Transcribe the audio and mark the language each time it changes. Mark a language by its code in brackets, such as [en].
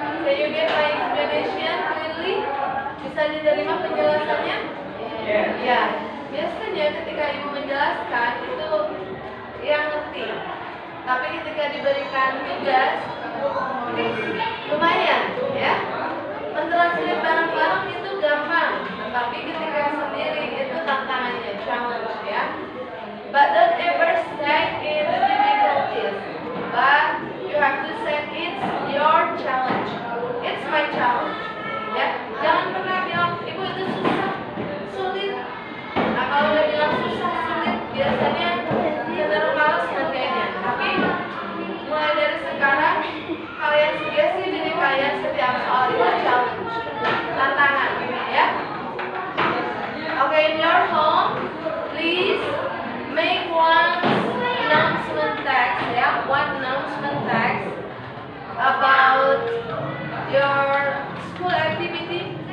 [en] Can you get my explanation clearly? [id] Bisa diterima penjelasannya? Ya. Biasanya ketika ibu menjelaskan itu yang ngerti. Tapi ketika diberikan tugas lumayan, ya. Mentranslate bareng-bareng itu gampang, tapi ketika sendiri itu tantangannya, challenge, ya. [en] But don't ever say it's difficulties, but you have to say it's your challenge. It's my challenge, [id] ya. Jangan pernah bilang ibu itu susah, sulit. Nah kalau udah bilang susah, sulit, biasanya cenderung malas ngerjainnya. Tapi mulai dari sekarang kalian sugesti diri kalian setiap soal itu challenge, tantangan, ya. [en] Okay, in your home, please make one announcement text, ya, one announcement text about your school activity.